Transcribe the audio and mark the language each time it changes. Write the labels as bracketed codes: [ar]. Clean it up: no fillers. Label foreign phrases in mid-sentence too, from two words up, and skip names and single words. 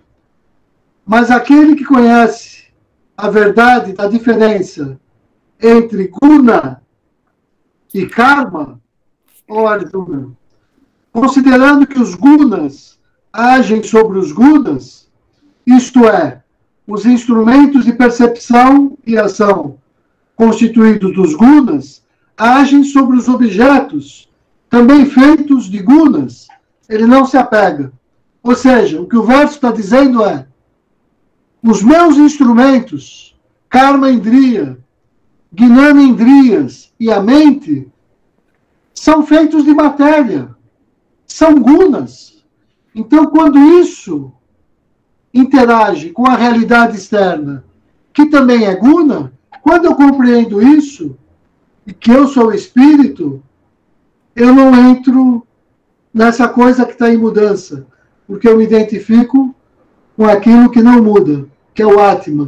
[pt] Mas aquele que conhece a verdade da diferença entre guna e karma, ou Arjuna, considerando que os gunas agem sobre os gunas, isto é, os instrumentos de percepção e ação constituídos dos gunas, agem sobre os objetos, também feitos de gunas, ele não se apega. Ou seja, o que o verso está dizendo é: os meus instrumentos, [sa] कर्म इन्द्रिय, [pt] Gnanendriyas e a mente são feitos de matéria, são gunas. Então, quando isso interage com a realidade externa, que também é guna, quando eu compreendo isso, e que eu sou espírito, eu não entro nessa coisa que está em mudança, porque eu me identifico com aquilo que não muda, que é o Atman.